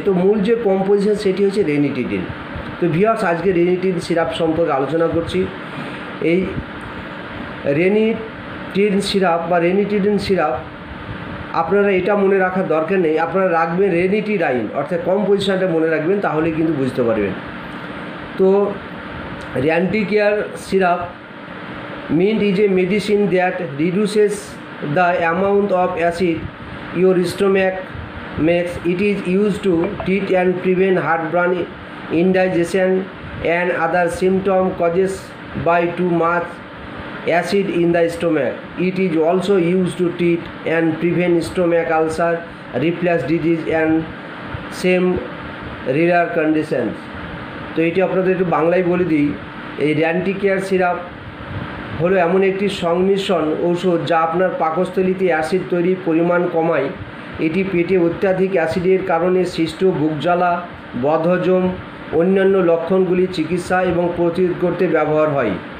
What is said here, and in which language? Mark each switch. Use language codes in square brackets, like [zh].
[bn] তো মূল যে কম্পোজিশন সেটি হচ্ছে রেনিটিডিন। তো ভিউয়ার্স, আজকে রেনিটিডিন সিরাপ সম্পর্কে আলোচনা করছি। এই রেনিটিডিন সিরাপ বা রেনিটিডিন সিরাপ আপনারা এটা মনে রাখার দরকার নেই, আপনারা রাখবেন রেনিটিডাইন অর্থাৎ কম্পোজিশনটা মনে রাখবেন, তাহলে কিন্তু বুঝতে পারবেন। [en] তো র্যান্টিকেয়ার syrup meant is a medicine that reduces the amount of acid your stomach makes. It is used to treat and prevent heartburn, indigestion and other symptoms caused by too much acid in the stomach. It is also used to treat and prevent stomach ulcer, reflux disease and same rare conditions. [bn] তো এটি আপনাদের একটু বাংলায় বলে দিই। এই র্যান্টিকেয়ার syrup হলো এমন একটি সংমিশ্রণ ঔষধ যা আপনার পাকস্থলীতে অ্যাসিড তৈরির পরিমাণ কমায়। এটি পেটে অত্যাধিক অ্যাসিডের কারণে সৃষ্ট বুকজ্বালা, বদহজম, অন্যান্য লক্ষণগুলি চিকিৎসা এবং প্রতিরোধ করতে ব্যবহার হয়।